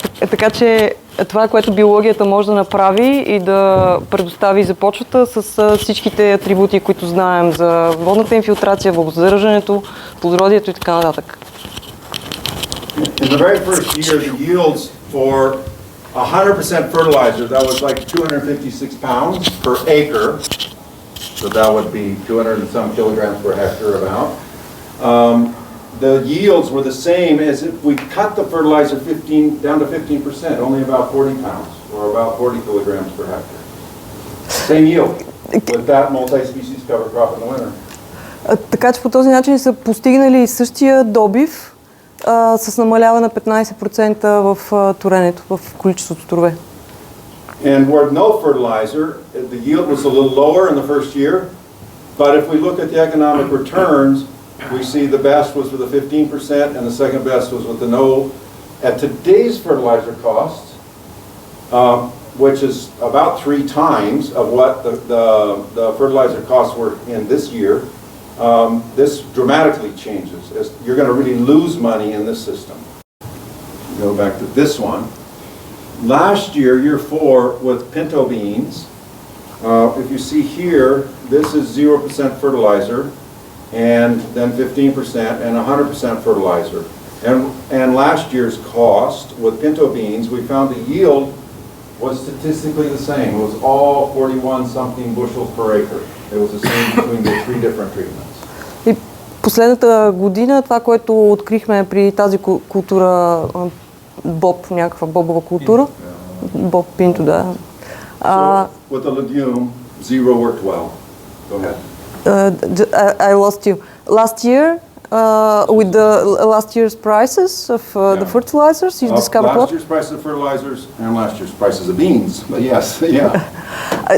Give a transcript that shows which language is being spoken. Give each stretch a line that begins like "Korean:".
Bulgarian: Така че това, което биологията може да направи и да предостави за почвата с всичките атрибути, които знаем за водната инфилтрация, влагозадържането, плодородието и така нататък.
English: In the very first year, the yields for 100% fertilizer, that was like 256 pounds per acre, so that would be 200 and some kilograms per hectare about. The yields were the same as if we cut the fertilizer down to 15%, only about 40 pounds, or about 40 kilograms per hectare. Same yield with that multi-species cover crop in the winter.
Bulgarian: Така че по този начин са постигнали същия добив с намаляване на 15% в торенето, в количеството торове.
English: And where no fertilizer, the yield was a little lower in the first year, but if we look at the economic returns, we see the best was with the 15% and the second best was with the no. At today's fertilizer costs, which is about 3 times of what the fertilizer costs were in this year, this dramatically changes. You're going to really lose money in this system. Go back to this one. Last year, year 4, with pinto beans, if you see here, this is 0% fertilizer, and then 15% and 100% fertilizer. And last year's cost with pinto beans, we found the yield was statistically the same. It was all 41 something bushels per acre. It was the same between the 3 different treatments.
Bulgarian: И последната година това, което открихме при тази култура боб, някаква бобова култура, боб пинто, да.
English: So with the legume, 0 worked well. Go ahead. I lost you. Last year, with the last year's prices of the fertilizers, you discovered what? Last year's prices of fertilizers and last year's prices of beans. But yes, yeah.